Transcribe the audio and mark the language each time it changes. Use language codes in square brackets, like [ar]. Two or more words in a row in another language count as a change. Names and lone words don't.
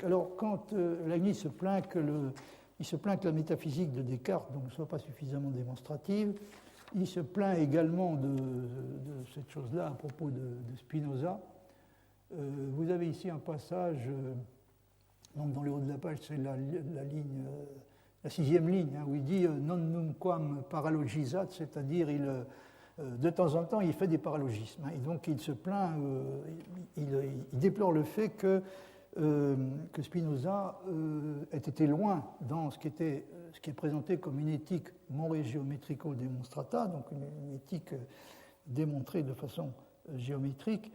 [fr] Alors, quand Leibniz se plaint que la métaphysique de Descartes ne soit pas suffisamment démonstrative, il se plaint également de cette chose-là à propos de Spinoza. Vous avez ici un passage, donc dans le haut de la page, c'est la sixième ligne, hein, où il dit « [la] non nunquam paralogisat », [fr] c'est-à-dire de temps en temps, il fait des paralogismes. Hein, et donc, il se plaint, il déplore le fait que Spinoza ait été loin dans ce qui est présenté comme une éthique [la] more geometrico demonstrata, [fr] donc une éthique démontrée de façon géométrique.